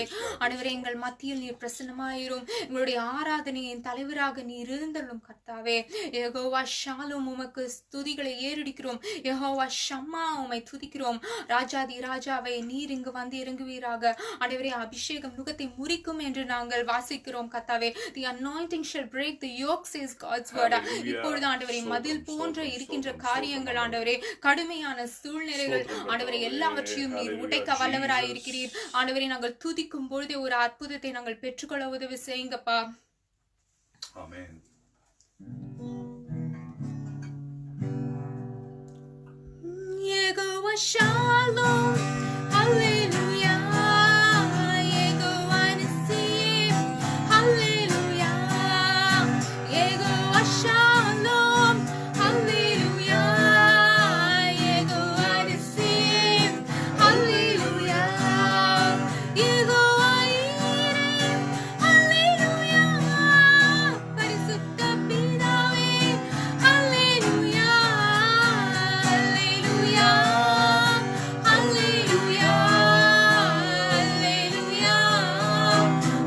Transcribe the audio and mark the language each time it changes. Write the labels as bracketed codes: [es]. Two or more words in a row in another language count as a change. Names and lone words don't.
[ta] ஆண்டவரே, எங்கள் மத்தியில் நீர் பிரசன்னமாயிரும். எங்களுடைய ஆராதனையின் தலைவராக நீர் இருந்தள்ளும் கர்த்தாவே. யெகோவா ஷாலும் உமக்கு துதிகளை ஏறெடுக்கிறோம். யெகோவா ஷம்மா உம்மை துதிக்கிறோம். ராஜாதி ராஜாவை நீர் இங்கு வந்து இறங்குவீராக. ஆண்டவரே, அபிஷேகம் நுகத்தை முறிக்கும் என்று நாங்கள் வாசிக்கிறோம் கர்த்தாவே. [en] The anointing shall break the yoke, says God's word. [ta] இப்பொழுது ஆண்டவரே, மதில் போன்ற இருக்கின்ற காரியங்கள் ஆண்டவரே, கடுமையான சூழ்நிலைகள் ஆண்டவரே, எல்லாவற்றையும் நீர் உடைக்க வல்லவராய் இருக்கிறீர். ஆண்டவரே, நாங்கள் துதிக்கும் பொழுதே ஒரு அற்புதத்தை நாங்கள் பெற்றுக்கொள்ள உதவி செய்யுங்கப்பா. ஆமென். [en] Yehovah Shalom, hallelujah. Yehovah Nissi, hallelujah. Yehovah Shalom, hallelujah. Yehovah Nissi, hallelujah. Yehovah Yireh, hallelujah. [ta] பரிசுத்த பிதாவே, hallelujah. [en] Hallelujah. Hallelujah. Hallelujah.